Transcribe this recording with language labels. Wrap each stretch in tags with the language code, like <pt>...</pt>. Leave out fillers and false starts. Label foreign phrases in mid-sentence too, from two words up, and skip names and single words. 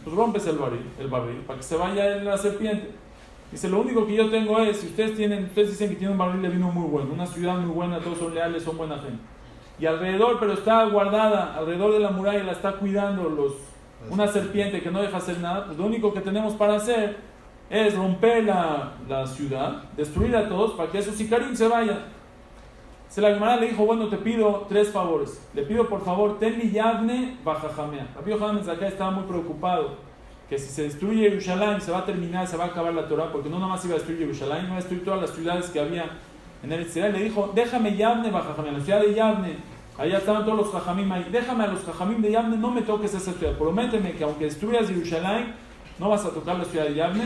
<es>Pues rompes el barril para que se vaya la serpiente. Dice, lo único que yo tengo es, si ustedes dicen que tienen un barril de vino muy bueno, una ciudad muy buena, todos son leales, son buena gente, y alrededor, pero está guardada, alrededor de la muralla la está cuidando una serpiente que no deja hacer nada, pues lo único que tenemos para hacer es romper la ciudad, destruir a todos para que esos sicarín se vayan. La Gemara le dijo, bueno, te pido 3 favores. Le pido por favor,</es> <he>תן לי יבנה וחכמיה.</he> <es>Rabbi Yohanan acá estaba muy preocupado que si se destruye Jerusalén se va a terminar, se va a acabar la Torah, porque no nada más iba a destruir Jerusalén, iba a destruir todas las ciudades que había en el Israel. Le dijo, déjame</es> <he>יבנה וחכמיה,</he> <es>la ciudad de Yavne, allá estaban todos los jajamim ahí, déjame a los jajamim de Yavne, no me toques esa ciudad, prométeme que aunque destruyas Jerusalén, no vas a tocar la ciudad de Yavne.</es>